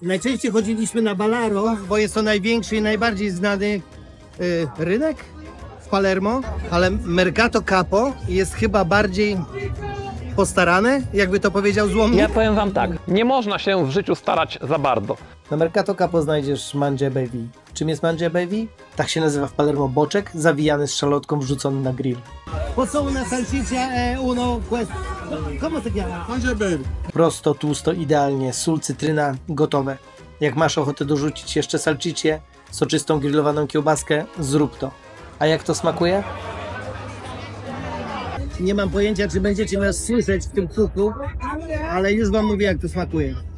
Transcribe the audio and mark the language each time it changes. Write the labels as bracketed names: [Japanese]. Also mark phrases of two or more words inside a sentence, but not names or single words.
[Polish] Najczęściej chodziliśmy na Balaro, bo jest to największy i najbardziej znany rynek w Palermo, ale Mercato Capo jest chyba bardziej postarane, jakby to powiedział Złomnik. Ja powiem wam tak, nie można się w życiu starać za bardzo. Na Mercato Capo znajdziesz mangiabevi. Czym jest mangiabevi? Tak się nazywa w Palermo boczek, zawijany z szalotką, wrzucony na grill. [Italian] Pozą una salsiccia uno questo. Come si chiama? Mangiabevi. [Polish] Prosto, tłusto, idealnie, sól, cytryna, gotowe. Jak masz ochotę dorzucić jeszcze salsiccie, soczystą grillowaną kiełbaskę, zrób to. A jak to smakuje? Nie mam pojęcia, czy będziecie nas słyszeć w tym cukru, ale już wam mówię, jak to smakuje.